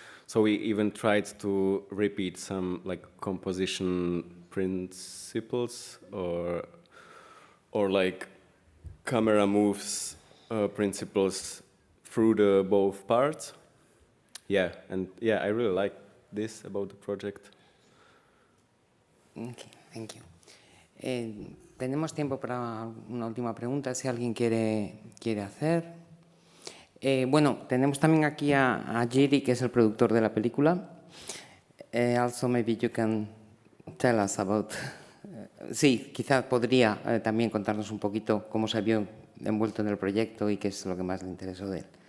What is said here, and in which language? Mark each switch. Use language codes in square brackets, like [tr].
[en] So we even tried to repeat some like composition principles or like camera moves principles through the both parts. I really like this about the project. Okay, thank you. [es] Tenemos tiempo para una última pregunta, si alguien quiere hacer. Bueno, tenemos también aquí a Jiri, que es el productor de la película. [en] Also, maybe you can tell us about... [es] sí, quizás podría también contarnos un poquito cómo se vio envuelto en el proyecto y qué es lo que más le interesó de él.